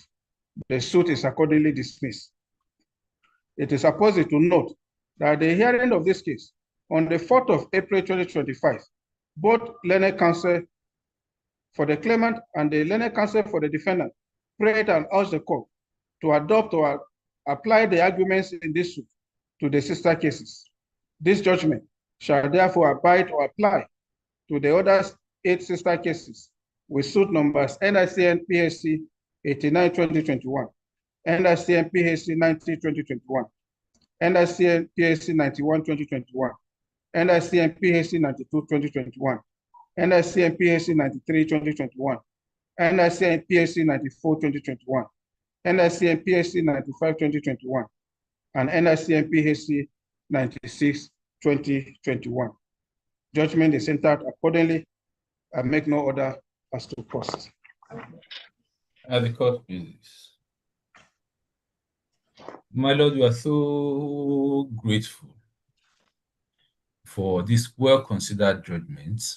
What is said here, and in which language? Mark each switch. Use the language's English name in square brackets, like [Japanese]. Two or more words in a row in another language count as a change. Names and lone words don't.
[English] The suit is accordingly dismissed. It is apposite to note that the hearing of this case on the 4th of April 2025, both learned counsel for the claimant and the learned counsel for the defendant prayed and urged the court to adopt or apply the arguments in this suit to the sister cases. This judgment shall therefore abide or apply to the other 8 sister cases with suit numbers NICN PHC 89-2021, NICN PHC 90-2021, NICN PHC 91-2021, NICN PHC 92-2021, NICN PHC 93-2021, NICN PHC 94-2021, NICN PHC 95-2021, and NICN PHC 96-2021. Judgment is entered accordingly. I make no order as to cost. The court please. My Lord, we are so grateful for this well-considered judgment.